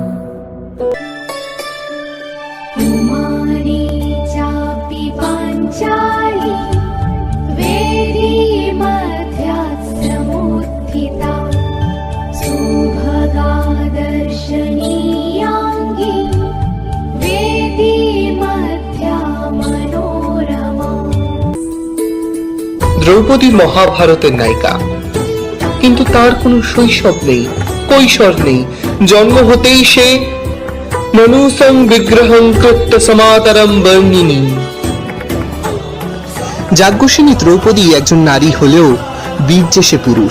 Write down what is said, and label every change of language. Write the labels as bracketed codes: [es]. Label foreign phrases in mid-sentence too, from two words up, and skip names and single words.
[sa] कुमारी चापि पाञ्चाली वेदी मध्यात्समुत्थिता सुभगा दर्शनीयाङ्गी वेदी मध्या मनोरमा। [bn] দ্রৌপদী মহাভারতের নায়িকা, কিন্তু তার কোনো শৈশব নেই, কৈশোর নেই। জন্ম হতেই সে [sa] মনুসং বিগ্রহং কৃত্য সমাতরম বর্ণিনী। [bn] যাজ্ঞসেনী দ্রৌপদী একজন নারী হলেও বীর্যে সে পুরুষ।